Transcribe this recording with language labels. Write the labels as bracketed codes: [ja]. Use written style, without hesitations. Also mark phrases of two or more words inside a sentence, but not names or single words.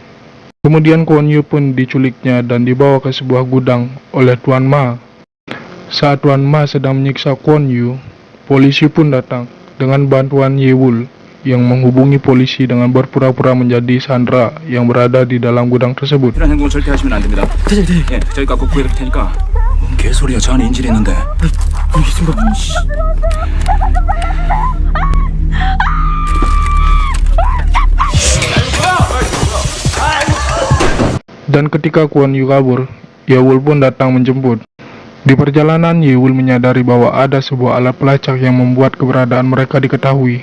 [id] Kemudian Kwon Yu pun diculiknya dan dibawa ke sebuah gudang oleh Tuan Ma. Saat Tuan Ma sedang menyiksa Kwon Yu, polisi pun datang dengan bantuan Yewul yang menghubungi polisi dengan berpura-pura menjadi Sandra yang berada di dalam gudang tersebut. [ko] 이런 행동을 절대 하시면 안 됩니다. 예, 저희가 꼭 구해드릴 테니까. 뭔 개소리야, 저 안에 인질이 있는데. 무슨 거? [id] Dan ketika Kwon Yu kabur, Yewul pun datang menjemput. Di perjalanan, Yewul menyadari bahwa ada sebuah alat pelacak yang membuat keberadaan mereka diketahui.